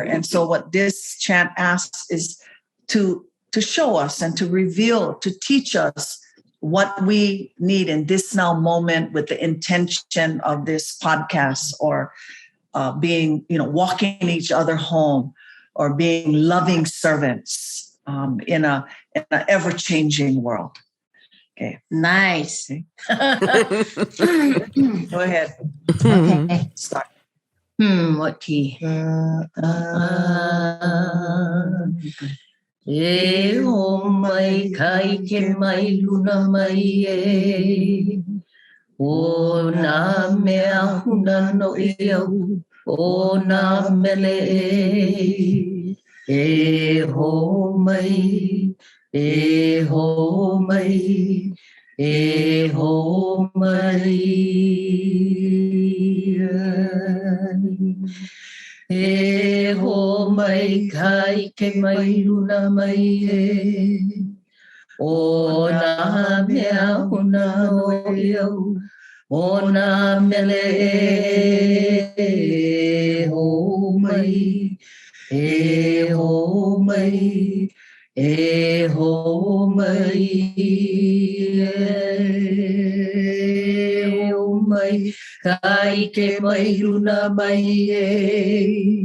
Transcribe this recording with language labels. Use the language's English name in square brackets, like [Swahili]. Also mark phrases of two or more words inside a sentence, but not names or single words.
[English] And so what this chant asks is to show us and to reveal, to teach us what we need in this now moment, with the intention of this podcast, or being, walking each other home, or being loving servants in a ever-changing world. Okay. Nice. Go ahead. Okay. Start. What key? [Hawaiian] E ho mai kai ke mai luna mai e. O nā mea huna no iau, o nā mele e. E ho mai, e ho mai, e ho mai. E ho mai kai ke mai luna mai e. O nā mea huna no iau, o nā mele e ho mai, e ho mai, e ho mai, e ho mai, kai ke mai luna mai e.